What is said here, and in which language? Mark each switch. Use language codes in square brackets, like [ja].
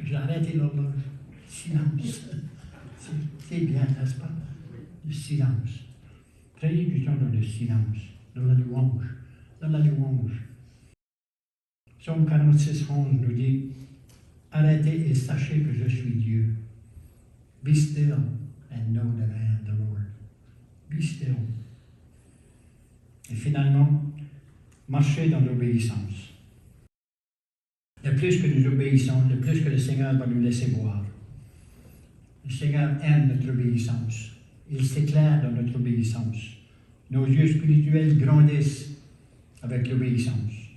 [fr] J'ai arrêté l'horloge. Silence. C'est bien, n'est-ce pas? Le silence. Prenez du temps dans le silence, dans la louange. Dans la louange. Psaume 46, 11 nous dit « Arrêtez et sachez que je suis Dieu. [en] Be still and know that I am the Lord. » Be still. [fr] Et finalement, marcher dans l'obéissance. Le plus que nous obéissons, le plus que le Seigneur va nous laisser voir. Le Seigneur aime notre obéissance. Il s'éclaire dans notre obéissance. Nos yeux spirituels grandissent avec l'obéissance.